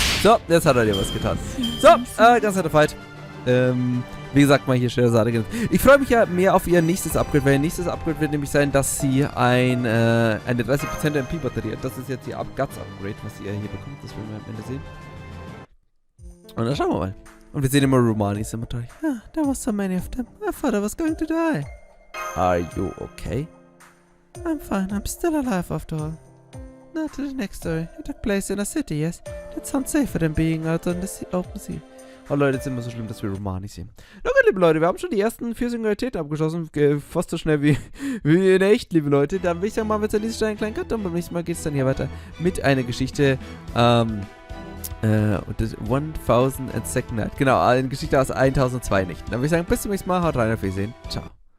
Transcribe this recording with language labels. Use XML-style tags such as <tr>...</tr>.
<de>So, jetzt hat er dir was getan. So, ganz harter Fight. Wie gesagt, mal hier Scheherazade genannt. Ich freue mich ja mehr auf ihr nächstes Upgrade, weil ihr nächstes Upgrade wird nämlich sein, dass sie eine 30% MP-Batterie hat. Das ist jetzt ihr Guts-Upgrade, was ihr hier bekommt. Das werden wir am Ende sehen. Und dann schauen wir mal. Und wir sehen immer Romanis im Motor.</de> <en>Ah, there was so many of them. I thought I was going to die. Are you okay? I'm fine. I'm still alive after all. Now to the next story. It took place in a city, yes. That sounds safer than being out on the open sea.</en> <de>Oh Leute, jetzt ist immer so schlimm, dass wir Romani sehen. Na gut, liebe Leute, wir haben schon die ersten 4 Singularitäten abgeschossen. Fast so schnell wie in echt, liebe Leute. Dann würde ich sagen, machen wir jetzt an dieser Stelle einen kleinen Cut. Und beim nächsten Mal geht es dann hier weiter mit einer Geschichte. Und das 1000 and Second Night. Genau, eine Geschichte aus 1002 Nächten. Dann würde ich sagen, bis zum nächsten Mal. Haut rein, auf Wiedersehen. Ciao.</de>